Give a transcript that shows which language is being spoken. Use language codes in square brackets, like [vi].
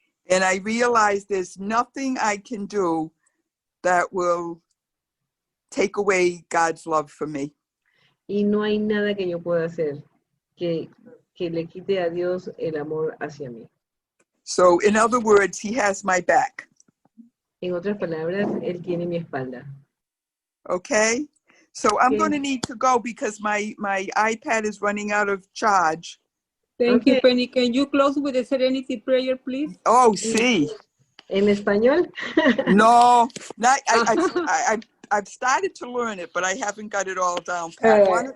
[en] And I realize there's nothing I can do that will take away God's love for me. [es] Y no hay nada que yo pueda hacer que le quite a Dios el amor hacia mí. [en] So in other words, he has my back. [es] En otras palabras, Él tiene mi espalda. [en] Okay? So I'm Okay. going to need to go because my iPad is running out of charge. Thank you, Okay. Penny. Can you close with the serenity prayer, please? [es] Oh, sí. ¿En español? [en] No, not, I've started to learn it, but I haven't got it all down pat.